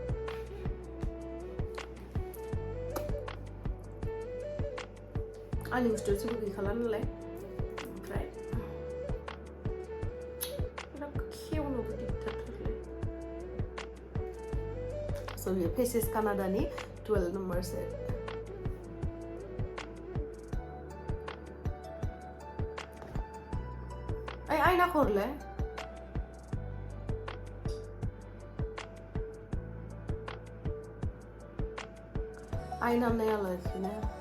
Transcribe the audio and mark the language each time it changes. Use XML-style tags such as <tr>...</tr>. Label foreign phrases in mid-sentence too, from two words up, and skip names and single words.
<brx>आंनि गुस्थियाव जेबो गैखाला नालाय ओमफ्राय खेवनोबो दिगदारथारलै स' बेयो faces Canada-नि</brx> <en>12 number set</en> <brx>आयना हरलाय आयना नायालासिनो</brx>